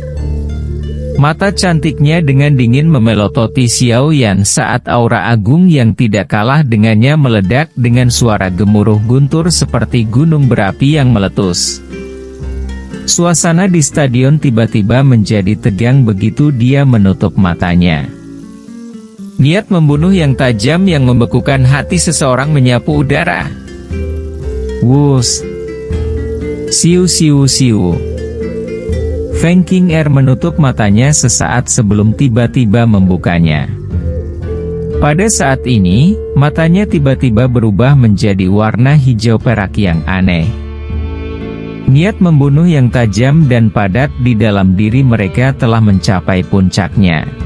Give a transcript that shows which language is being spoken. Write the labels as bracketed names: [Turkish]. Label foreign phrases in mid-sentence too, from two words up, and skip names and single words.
[Indonesian] Mata cantiknya dengan dingin memelototi Xiao Yan saat aura agung yang tidak kalah dengannya meledak dengan suara gemuruh guntur seperti gunung berapi yang meletus. Suasana di stadion tiba-tiba menjadi tegang begitu dia menutup matanya. Niat membunuh yang tajam yang membekukan hati seseorang menyapu udara. Wus! Siu siu siu. Feng King Er menutup matanya sesaat sebelum tiba-tiba membukanya. Pada saat ini, matanya tiba-tiba berubah menjadi warna hijau perak yang aneh. Niat membunuh yang tajam dan padat di dalam diri mereka telah mencapai puncaknya.